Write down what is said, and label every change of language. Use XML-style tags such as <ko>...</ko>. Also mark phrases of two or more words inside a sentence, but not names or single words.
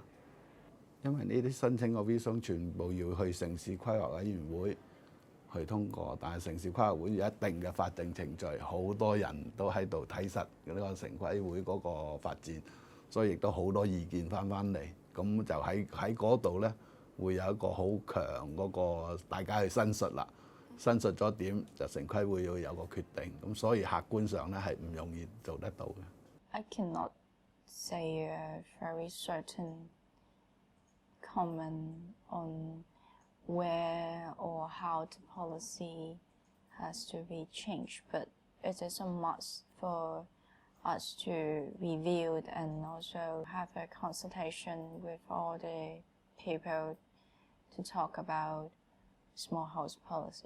<yue>因為呢啲申請個 V 松全部要去城市規劃委員會去通過，但係城市規劃會有一定嘅法定程序，好多人都喺度睇實呢個城規會嗰個發展，所以亦都好多意見翻嚟，咁就喺嗰度咧會有一個好強嗰個大家去申述啦，申述咗點就城規會要有個決定，咁所以客觀上咧係唔容易做得到嘅。</yue> <en>I cannot say a very certain comment on where or how the policy has to be changed, but it is a must for us to review it and also have a consultation with all the people to talk about small house policy.</en>